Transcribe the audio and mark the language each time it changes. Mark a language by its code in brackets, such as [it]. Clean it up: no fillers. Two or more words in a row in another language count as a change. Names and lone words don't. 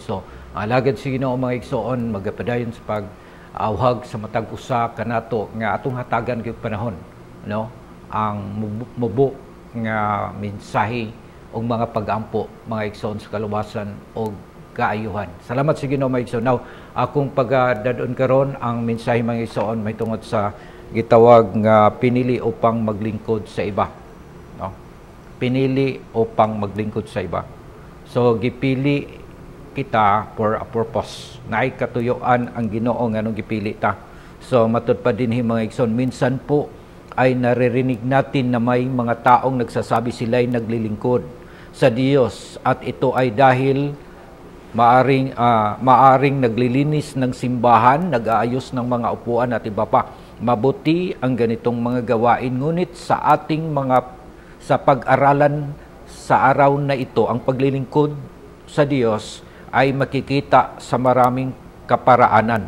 [ceb] So, ang alagad sa Ginoo mga igsoon magapadayon sa pag-awhag sa matag usa kanato nga atong hatagan gyud panahon, no? Ang mubo nga mensahe og mga pag-ampo mga igsoon sa kaluwasan og kaayuhan. Salamat sa Ginoo mga igsoon. Now, akong pagdadon karon ang mensahe mga igsoon may tungod sa gitawag nga [tl] pinili upang maglingkod sa iba, [ceb] no? [tl] Pinili upang maglingkod sa iba. [ceb] So gipili kita [en] for a purpose. [ceb] Naay katuyuan ang Ginoo nganong gipili ta. So matud pa dinhi mga igsoon, [tl] minsan po ay naririnig natin na may mga taong nagsasabi sila'y naglilingkod sa Diyos at ito ay dahil maaring naglilinis ng simbahan, nag-aayos ng mga upuan at iba pa. Mabuti ang ganitong mga gawain, ngunit sa pag-aralan sa araw na ito, ang paglilingkod sa Diyos ay makikita sa maraming kaparaanan.